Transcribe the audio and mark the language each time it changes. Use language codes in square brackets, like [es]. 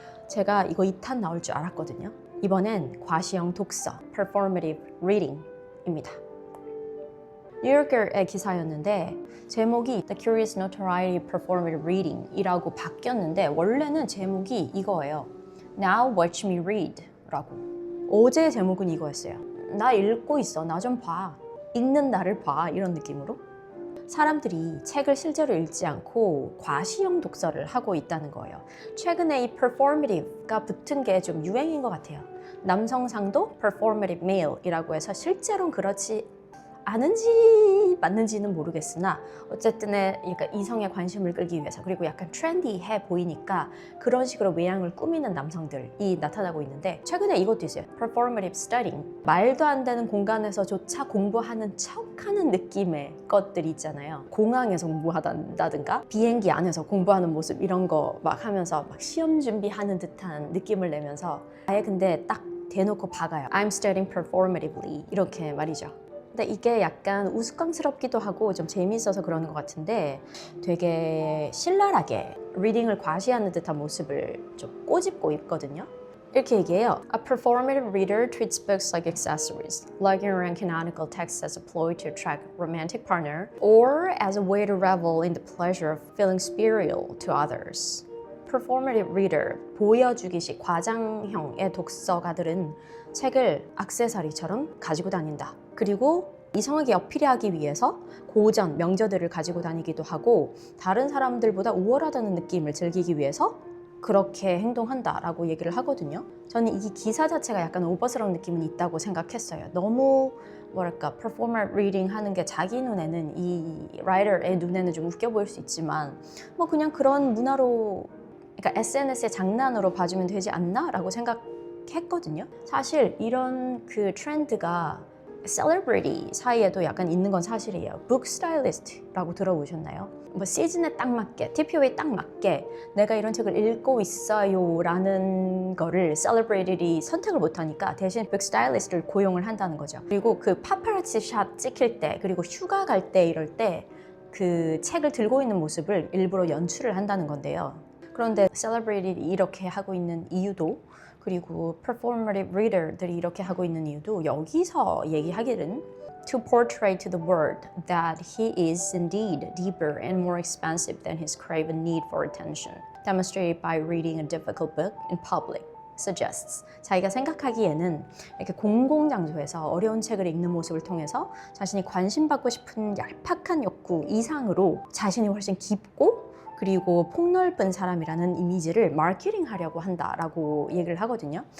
[ko] 제가 이거 2탄 나올 줄 알았거든요. 이번엔 과시형 독서, performative reading입니다. 뉴요커의 기사였는데 제목이 The Curious Notoriety Performative Reading 이라고 바뀌었는데 원래는 제목이 이거예요. [en] Now watch me read [ko] 라고. 어제 제목은 이거였어요. 나 읽고 있어. 나 좀 봐. 읽는 나를 봐. 이런 느낌으로. 사람들이 책을 실제로 읽지 않고 과시형 독서를 하고 있다는 거예요. 최근에 이 performative가 붙은 게 좀 유행인 것 같아요. 남성상도 performative male이라고 해서 실제로는 그렇지 않은지 맞는지는 모르겠으나 어쨌든 그러니까 이성의 관심을 끌기 위해서 그리고 약간 트렌디해 보이니까 그런 식으로 외양을 꾸미는 남성들이 나타나고 있는데 최근에 이것도 있어요. [en] performative studying. [ko] 말도 안 되는 공간에서조차 공부하는 척하는 느낌의 것들이 있잖아요. 공항에서 공부한다든가 비행기 안에서 공부하는 모습 이런 거 막 하면서 막 시험 준비하는 듯한 느낌을 내면서 아예 근데 딱 대놓고 박아요. [en] I'm studying performatively [ko] 이렇게 말이죠. 근데 이게 약간 우스꽝스럽기도 하고 좀 재미있어서 그러는 것 같은데 되게 신랄하게 리딩을 과시하는 듯한 모습을 좀 꼬집고 있거든요. 이렇게 얘기해요. [en] A performative reader treats books like accessories, lugging around canonical texts as a ploy to attract a romantic partner or as a way to revel in the pleasure of feeling superior to others. [ko] performative reader, 보여주기식 과장형의 독서가들은 책을 액세서리처럼 가지고 다닌다. 그리고 이성에게 어필하기 위해서 고전, 명저들을 가지고 다니기도 하고 다른 사람들보다 우월하다는 느낌을 즐기기 위해서 그렇게 행동한다라고 얘기를 하거든요. 저는 이 기사 자체가 약간 오버스러운 느낌은 있다고 생각했어요. 너무 뭐랄까 performer reading 하는 게 자기 눈에는 이 라이터의 눈에는 좀 웃겨 보일 수 있지만 뭐 그냥 그런 문화로 그러니까 SNS의 장난으로 봐주면 되지 않나? 라고 생각했거든요. 사실 이런 그 트렌드가 셀러브리티 사이에도 약간 있는 건 사실이에요. 북 스타일리스트라고 들어보셨나요? 뭐 시즌에 딱 맞게, TPO에 딱 맞게 내가 이런 책을 읽고 있어요 라는 거를 셀러브리티들이 선택을 못하니까 대신 북 스타일리스트를 고용을 한다는 거죠. 그리고 그 파파라치 샷 찍힐 때 그리고 휴가 갈 때 이럴 때 그 책을 들고 있는 모습을 일부러 연출을 한다는 건데요. 그런데 셀러브리티들이 이렇게 하고 있는 이유도 그리고 performative reader들이 이렇게 하고 있는 이유도 여기서 얘기하기는 [en] to portray to the world that he is indeed deeper and more expansive than his craven need for attention, demonstrated by reading a difficult book in public. suggests. [ko] 자기가 생각하기에는 이렇게 공공장소에서 어려운 책을 읽는 모습을 통해서 자신이 관심받고 싶은 얄팍한 욕구 이상으로 자신이 훨씬 깊고 그리고 폭넓은 사람이라는 이미지를 마케팅하려고 한다라고 얘기를 하거든요.